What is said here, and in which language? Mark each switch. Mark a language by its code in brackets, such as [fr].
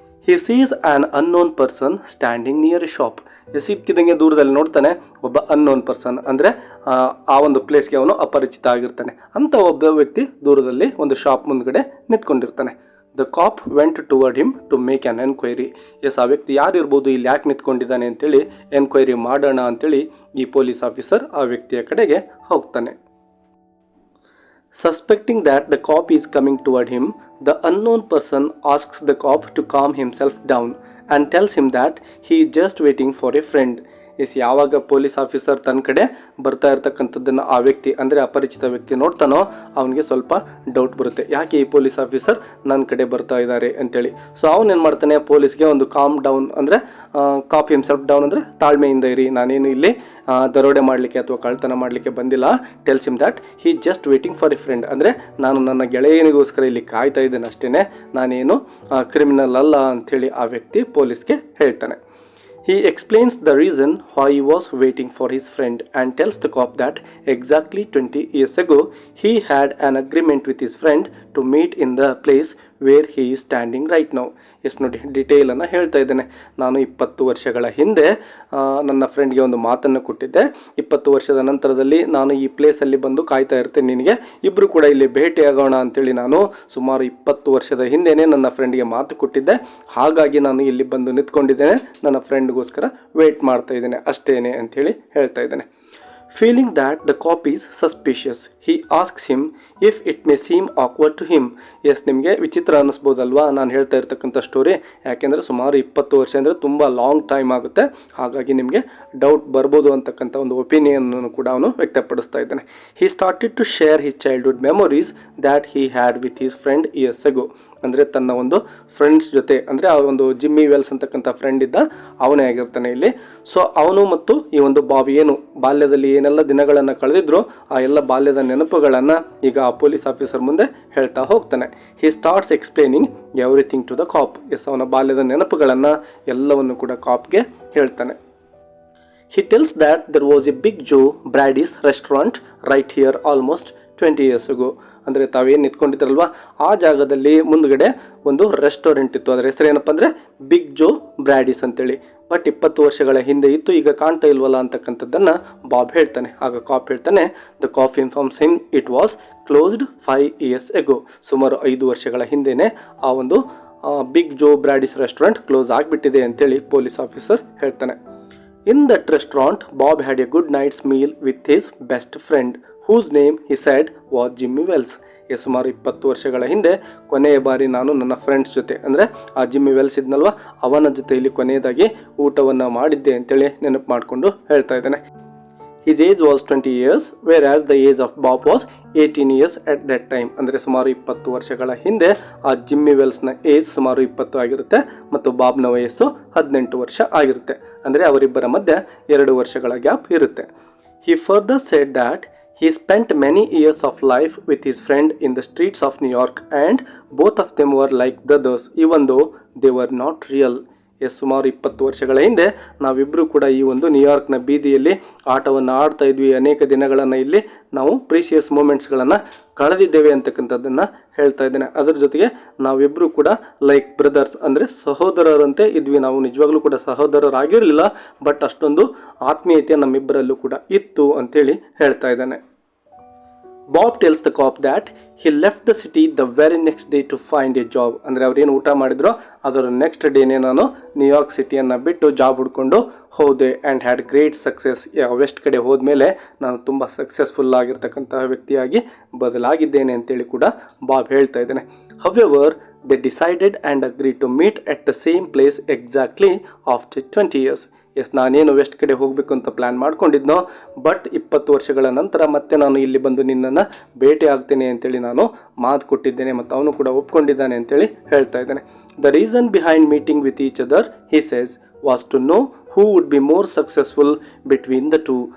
[en] He sees an unknown person standing near a shop. [kn] ಸಿಕ್ಕಿದಂಗೆ ದೂರದಲ್ಲಿ ನೋಡ್ತಾನೆ ಒಬ್ಬ ಅನ್ನೋನ್ ಪರ್ಸನ್, ಅಂದರೆ ಆ ಒಂದು ಪ್ಲೇಸ್ಗೆ ಅವನು ಅಪರಿಚಿತ ಆಗಿರ್ತಾನೆ. ಅಂಥ ಒಬ್ಬ ವ್ಯಕ್ತಿ ದೂರದಲ್ಲಿ ಒಂದು ಶಾಪ್ ಮುಂದ್ಗಡೆ ನಿಂತ್ಕೊಂಡಿರ್ತಾನೆ. [en] The cop went toward him to make an enquiry. [kn] S, ಆ ವ್ಯಕ್ತಿ ಯಾರಿರ್ಬೋದು, ಇಲ್ಲಿ ಯಾಕೆ ನಿಂತ್ಕೊಂಡಿದ್ದಾನೆ ಅಂತೇಳಿ ಎನ್ಕ್ವೈರಿ ಮಾಡೋಣ ಅಂತೇಳಿ ಈ ಪೊಲೀಸ್ ಆಫೀಸರ್ ಆ ವ್ಯಕ್ತಿಯ ಕಡೆಗೆ ಹೋಗ್ತಾನೆ. [en] Suspecting that the cop is coming toward him, the unknown person asks the cop to calm himself down and tells him that he is just waiting for a friend. [kn] ಯಾವಾಗ police officer ತನ್ನ ಕಡೆ ಬರ್ತಾ ಇರ್ತಕ್ಕಂಥದ್ದನ್ನು ಆ ವ್ಯಕ್ತಿ ಅಂದರೆ ಅಪರಿಚಿತ ವ್ಯಕ್ತಿ ನೋಡ್ತಾನೋ ಅವನಿಗೆ ಸ್ವಲ್ಪ ಡೌಟ್ ಬರುತ್ತೆ, ಯಾಕೆ ಈ ಪೊಲೀಸ್ ಆಫೀಸರ್ ನನ್ನ ಕಡೆ ಬರ್ತಾ ಇದ್ದಾರೆ ಅಂತೇಳಿ. ಸೊ ಅವನೇನು ಮಾಡ್ತಾನೆ, ಪೊಲೀಸ್ಗೆ ಒಂದು ಕಾಮ್ ಡೌನ್ ಅಂದರೆ [en] cop himself down [kn] ಅಂದರೆ ತಾಳ್ಮೆಯಿಂದ ಇರಿ, ನಾನೇನು ಇಲ್ಲಿ ದರೋಡೆ ಮಾಡಲಿಕ್ಕೆ ಅಥವಾ ಕಳ್ತನ ಮಾಡಲಿಕ್ಕೆ ಬಂದಿಲ್ಲ. [en] tells him that he just waiting for a friend, [kn] ಅಂದರೆ ನಾನು ನನ್ನ ಗೆಳೆಯನಿಗೋಸ್ಕರ ಇಲ್ಲಿ ಕಾಯ್ತಾ ಇದ್ದೇನೆ ಅಷ್ಟೇ, ನಾನೇನು ಕ್ರಿಮಿನಲ್ ಅಲ್ಲ ಅಂಥೇಳಿ ಆ ವ್ಯಕ್ತಿ ಪೊಲೀಸ್ಗೆ ಹೇಳ್ತಾನೆ. [en] He explains the reason why he was waiting for his friend and tells the cop that exactly 20 years ago he had an agreement with his friend to meet in the place where he is standing right now. [kn] S ನೋಡಿ, ಡಿಟೇಲನ್ನು ಹೇಳ್ತಾ ಇದ್ದೇನೆ. ನಾನು 20 ವರ್ಷಗಳ ಹಿಂದೆ ನನ್ನ ಫ್ರೆಂಡ್ಗೆ ಒಂದು ಮಾತನ್ನು ಕೊಟ್ಟಿದ್ದೆ. 20 ವರ್ಷದ ನಂತರದಲ್ಲಿ ನಾನು ಈ ಪ್ಲೇಸಲ್ಲಿ ಬಂದು ಕಾಯ್ತಾ ಇರ್ತೇನೆ ನಿನಗೆ, ಇಬ್ಬರು ಕೂಡ ಇಲ್ಲಿ ಭೇಟಿಯಾಗೋಣ ಅಂತೇಳಿ ನಾನು ಸುಮಾರು 20 ವರ್ಷದ ಹಿಂದೆಯೇ ನನ್ನ ಫ್ರೆಂಡ್ಗೆ ಮಾತು ಕೊಟ್ಟಿದ್ದೆ. ಹಾಗಾಗಿ ನಾನು ಇಲ್ಲಿ ಬಂದು ನಿಂತ್ಕೊಂಡಿದ್ದೇನೆ, ನನ್ನ ಫ್ರೆಂಡ್ಗೋಸ್ಕರ ವೇಟ್ ಮಾಡ್ತಾ ಇದ್ದೇನೆ ಅಷ್ಟೇನೆ ಅಂಥೇಳಿ ಹೇಳ್ತಾ ಇದ್ದೇನೆ. [en] Feeling that the cop is suspicious, he asks him if it may seem awkward to him. [kn] S, ನಿಮಗೆ ವಿಚಿತ್ರ ಅನ್ನಿಸ್ಬೋದಲ್ವಾ ನಾನು ಹೇಳ್ತಾ ಇರ್ತಕ್ಕಂಥ ಸ್ಟೋರಿ, ಯಾಕೆಂದರೆ ಸುಮಾರು 20 ವರ್ಷ ಅಂದರೆ ತುಂಬ ಲಾಂಗ್ ಟೈಮ್ ಆಗುತ್ತೆ, ಹಾಗಾಗಿ ನಿಮಗೆ ಡೌಟ್ ಬರ್ಬೋದು ಅಂತಕ್ಕಂಥ ಒಂದು ಒಪಿನಿಯನನ್ನು ಕೂಡ ಅವನು ವ್ಯಕ್ತಪಡಿಸ್ತಾ ಇದ್ದಾನೆ. [en] He started to share his childhood memories that he had with his friend years ago. [kn] ಅಂದರೆ ತನ್ನ ಒಂದು ಫ್ರೆಂಡ್ಸ್ ಜೊತೆ, ಅಂದರೆ ಆ ಒಂದು ಜಿಮ್ಮಿ ವೆಲ್ಸ್ ಅಂತಕ್ಕಂಥ ಫ್ರೆಂಡ್ ಇದ್ದ, ಅವನೇ ಆಗಿರ್ತಾನೆ ಇಲ್ಲಿ. ಸೊ ಅವನು ಮತ್ತು ಈ ಒಂದು ಬಾಬಿ ಏನು ಬಾಲ್ಯದಲ್ಲಿ ಏನೆಲ್ಲ ದಿನಗಳನ್ನು ಕಳೆದಿದ್ರು ಆ ಎಲ್ಲ ಬಾಲ್ಯದ ನೆನಪುಗಳನ್ನು ಈಗ ಆ ಪೊಲೀಸ್ ಆಫೀಸರ್ ಮುಂದೆ ಹೇಳ್ತಾ ಹೋಗ್ತಾನೆ. [en] He starts explaining everything to the cop. [kn] S, ಅವನ ಬಾಲ್ಯದ ನೆನಪುಗಳನ್ನು ಎಲ್ಲವನ್ನು ಕೂಡ ಕಾಪ್ಗೆ ಹೇಳ್ತಾನೆ. [en] He tells that there was a Big Joe Brady's restaurant right here almost 20 years ago. [kn] ಅಂದರೆ ತಾವೇನು ನಿಂತ್ಕೊಂಡಿದ್ರಲ್ವ ಆ ಜಾಗದಲ್ಲಿ ಮುಂದ್ಗಡೆ ಒಂದು ರೆಸ್ಟೋರೆಂಟ್ ಇತ್ತು, ಅದರ ಹೆಸರು ಏನಪ್ಪ ಅಂದರೆ ಬಿಗ್ ಜೋ ಬ್ರ್ಯಾಡಿಸ್ ಅಂತೇಳಿ. ಬಟ್ 20 ವರ್ಷಗಳ ಹಿಂದೆ ಇತ್ತು, ಈಗ ಕಾಣ್ತಾ ಇಲ್ವಲ್ಲ ಅಂತಕ್ಕಂಥದ್ದನ್ನು ಬಾಬ್ ಹೇಳ್ತಾನೆ. ಆಗ ಕಾಪ್ ಹೇಳ್ತಾನೆ, [en] The cop informs him it was closed 5 years ago. [kn] ಸುಮಾರು 5 ವರ್ಷಗಳ ಹಿಂದೆಯೇ ಆ ಒಂದು ಬಿಗ್ ಜೋ ಬ್ರ್ಯಾಡಿಸ್ ರೆಸ್ಟೋರೆಂಟ್ ಕ್ಲೋಸ್ ಆಗಿಬಿಟ್ಟಿದೆ ಅಂತೇಳಿ ಪೊಲೀಸ್ ಆಫೀಸರ್ ಹೇಳ್ತಾನೆ. [en] In that restaurant, Bob had a good night's meal with his best friend, whose name he said was Jimmy Wells. [kn] ಸುಮಾರು 20 ವರ್ಷಗಳ ಹಿಂದೆ ಕೊನೆಯ ಬಾರಿ ನಾನು ನನ್ನ ಫ್ರೆಂಡ್ಸ್ ಜೊತೆ, ಅಂದರೆ ಆ ಜಿಮ್ಮಿ ವೆಲ್ಸ್ ಇದ್ನಲ್ವ ಅವನ ಜೊತೆ ಇಲ್ಲಿ ಕೊನೆಯದಾಗಿ ಊಟವನ್ನು ಮಾಡಿದ್ದೆ ಅಂತೇಳಿ ನೆನಪು ಮಾಡಿಕೊಂಡು ಹೇಳ್ತಾ ಇದ್ದಾನೆ. [en] His age was 20 years, whereas the age of Bob was 18 years at that time. [kn] ಅಂದರೆ ಸುಮಾರು 20 ವರ್ಷಗಳ ಹಿಂದೆ ಆ ಜಿಮ್ಮಿ ವೆಲ್ಸ್ನ ಏಜ್ ಸುಮಾರು 20 ಆಗಿರುತ್ತೆ ಮತ್ತು ಬಾಬ್ನ ವಯಸ್ಸು 18 ವರ್ಷ ಆಗಿರುತ್ತೆ. ಅಂದರೆ ಅವರಿಬ್ಬರ ಮಧ್ಯೆ 2 ವರ್ಷಗಳ ಗ್ಯಾಪ್ ಇರುತ್ತೆ. [en] He further said that he spent many years of life with his friend in the streets of New York and both of them were like brothers even though they were not real. [kn] ಸುಮಾರು 20 ವರ್ಷಗಳ ಹಿಂದೆ ನಾವಿಬ್ಬರು ಕೂಡ ಈ ಒಂದು ನ್ಯೂಯಾರ್ಕ್ನ ಬೀದಿಯಲ್ಲಿ ಆಟವನ್ನು ಆಡ್ತಾ ಇದ್ವಿ, ಅನೇಕ ದಿನಗಳನ್ನು ಇಲ್ಲಿ ನಾವು ಪ್ರೀಶಿಯಸ್ ಮೂಮೆಂಟ್ಸ್ಗಳನ್ನು ಕಳೆದಿದ್ದೇವೆ ಅಂತಕ್ಕಂಥದ್ದನ್ನು ಹೇಳ್ತಾ ಇದ್ದೇನೆ. ಅದರ ಜೊತೆಗೆ ನಾವಿಬ್ಬರು ಕೂಡ [en] like brothers [kn] ಅಂದರೆ ಸಹೋದರರಂತೆ ಇದ್ವಿ. ನಾವು ನಿಜವಾಗ್ಲೂ ಕೂಡ ಸಹೋದರರಾಗಿರಲಿಲ್ಲ, ಬಟ್ ಅಷ್ಟೊಂದು ಆತ್ಮೀಯತೆ ನಮ್ಮಿಬ್ಬರಲ್ಲೂ ಕೂಡ ಇತ್ತು ಅಂತೇಳಿ ಹೇಳ್ತಾ ಇದ್ದಾನೆ. [en] Bob tells the cop that he left the city the very next day to find a job. [kn] ಅಂದರೆ ಅವ್ರೇನು ಊಟ ಮಾಡಿದ್ರೋ ಅದರ ನೆಕ್ಸ್ಟ್ ಡೇನೇ ನಾನು ನ್ಯೂಯಾರ್ಕ್ ಸಿಟಿಯನ್ನು ಬಿಟ್ಟು ಜಾಬ್ ಹುಡ್ಕೊಂಡು ಹೋದೆ [en] And had great success. [kn] West ಕಡೆ ಹೋದ್ಮೇಲೆ ನಾನು ತುಂಬ ಸಕ್ಸಸ್ಫುಲ್ ಆಗಿರ್ತಕ್ಕಂತಹ ವ್ಯಕ್ತಿಯಾಗಿ ಬದಲಾಗಿದ್ದೇನೆ ಅಂತೇಳಿ ಕೂಡ ಬಾಬ್ ಹೇಳ್ತಾ ಇದ್ದೇನೆ. However, [en] they decided and agreed to meet at the same place exactly after 20 years. [kn] S, ನಾನೇನು ವೆಸ್ಟ್ ಕಡೆ ಹೋಗಬೇಕು ಅಂತ ಪ್ಲ್ಯಾನ್ ಮಾಡ್ಕೊಂಡಿದ್ನೋ, ಬಟ್ 20 ವರ್ಷಗಳ ನಂತರ ಮತ್ತೆ ನಾನು ಇಲ್ಲಿ ಬಂದು ನಿನ್ನನ್ನು ಭೇಟಿ ಆಗ್ತೇನೆ ಅಂತೇಳಿ ನಾನು ಮಾತು ಕೊಟ್ಟಿದ್ದೇನೆ ಮತ್ತು ಅವನು ಕೂಡ ಒಪ್ಕೊಂಡಿದ್ದಾನೆ ಅಂತೇಳಿ ಹೇಳ್ತಾ ಇದ್ದಾನೆ. [en] The reason behind meeting with each other, he says, was to know who would be more successful between the two.